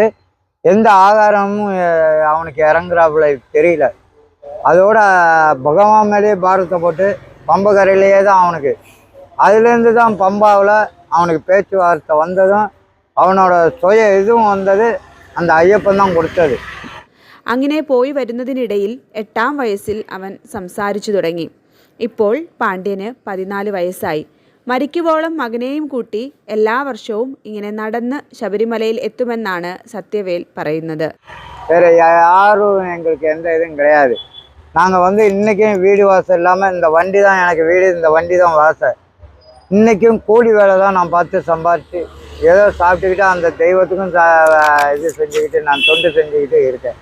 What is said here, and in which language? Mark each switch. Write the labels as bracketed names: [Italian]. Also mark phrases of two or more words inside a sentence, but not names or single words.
[Tamil] எந்த ஆகாரமும் அவனுக்கு இறங்குறாப்புல தெரியல. அதோட பகவான் மேலேயே பாரத்தை போட்டு பம்பகரையிலேயே தான் அவனுக்கு, அதுலேருந்து தான் பம்பாவில் அவனுக்கு பேச்சுவார்த்தை வந்ததும் அவனோட சுய இதுவும் வந்தது அந்த ஐயப்பன் தான் கொடுத்தது. [Malayalam] അങ്ങനെ പോയി വരുന്നതിനിടയിൽ 8ആം വയസ്സിൽ അവൻ സംസാരിച്ചു തുടങ്ങി. ഇപ്പോൾ പാണ്ഡ്യന് 14 വയസ്സായി. മരിക്കുവോളം മകനെയും കൂട്ടി എല്ലാ വർഷവും ഇങ്ങനെ നടന്ന് ശബരിമലയിൽ എത്തുമെന്നാണ് സത്യവേൽ പറയുന്നത്. [Tamil] வேறு யாரும் எங்களுக்கு எந்த இதுவும் கிடையாது. நாங்கள் வந்து இன்றைக்கும் வீடு வாசல் இல்லாமல் இந்த வண்டி தான் எனக்கு வீடு, இந்த வண்டி தான் வாசல். இன்றைக்கும் கூலி வேலை தான் நான் பார்த்து சம்பாதிச்சு ஏதோ சாப்பிட்டுக்கிட்டு அந்த தெய்வத்துக்கும் இது செஞ்சுக்கிட்டு நான் தொண்டு செஞ்சுக்கிட்டு இருக்கேன்.